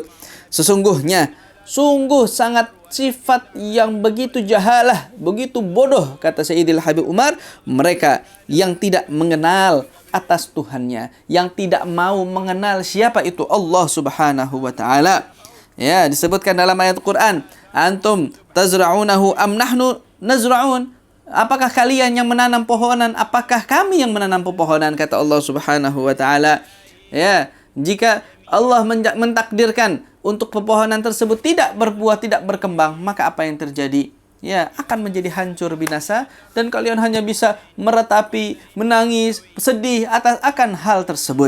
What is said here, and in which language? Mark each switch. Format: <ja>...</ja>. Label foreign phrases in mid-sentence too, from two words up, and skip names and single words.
<id>Sesungguhnya sungguh sangat sifat yang begitu jahalah, begitu bodoh, kata Sayyidil Habib Umar, mereka yang tidak mengenal atas Tuhannya, yang tidak mau mengenal siapa itu Allah</id> <ar>سبحانه وتعالى.</ar> <id>Ya, disebutkan dalam ayat Quran,</id> <ar>أنتم تزرعونه أم نحن نزرعون?</ar> <id>Apakah kalian yang menanam pohonan? Apakah kami yang menanam pepohonan? Kata Allah</id> <ar>سبحانه وتعالى.</ar> <id>Ya, jika Allah mentakdirkan untuk pepohonan tersebut tidak berbuah, tidak berkembang, maka apa yang terjadi? Ya, akan menjadi hancur binasa, dan kalian hanya bisa meratapi, menangis, sedih akan hal tersebut.</id>